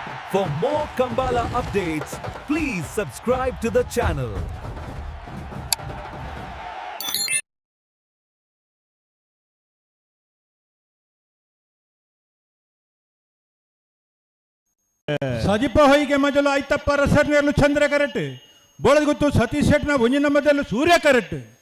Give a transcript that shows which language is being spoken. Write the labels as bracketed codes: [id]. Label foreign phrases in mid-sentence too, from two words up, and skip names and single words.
[en] For more Kambala updates, please subscribe to the channel. [tcy] ಸಜಿಪ ಹೊಯ್ಗೆ ಮೊದಲು ಐತಪ್ಪ ರಸರ್ನೆಯಲ್ಲೂ ಚಂದ್ರ ಕರೆಕ್ಟ್ ಬೋಳದ್ ಗೊತ್ತು ಸತೀಶ್ ಶೆಟ್ನ ಒಂಜಿನ ಮೊದಲು ಸೂರ್ಯ ಕರೆಕ್ಟ್